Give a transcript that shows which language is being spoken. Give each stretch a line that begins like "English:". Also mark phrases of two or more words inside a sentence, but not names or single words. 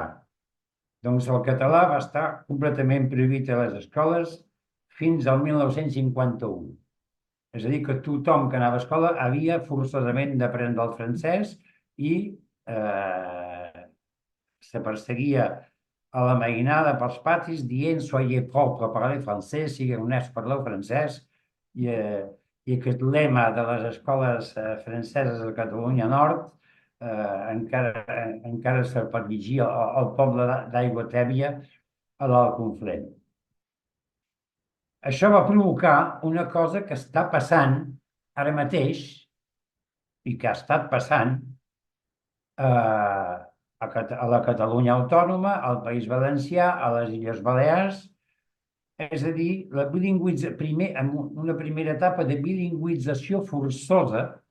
Catalan: Doncs el català va estar completament prohibit a les escoles fins al 1951. És a dir, que tothom que anava a escola havia forçosament d'aprendre el francès i se perseguia a la mainada pels patis dient
French: «Soyez propre, parlez français,
Catalan: sigueu honests, parleu francès». I aquest lema de les escoles franceses de Catalunya Nord encara se pot llegir al poble d'Aigüatèbia, a l'Alt Conflent. Això va provocar una cosa que està passant ara mateix i que ha estat passant a la Catalunya Autònoma, al País Valencià, a les Illes Balears, és a dir, en una primera etapa de bilingüització forçosa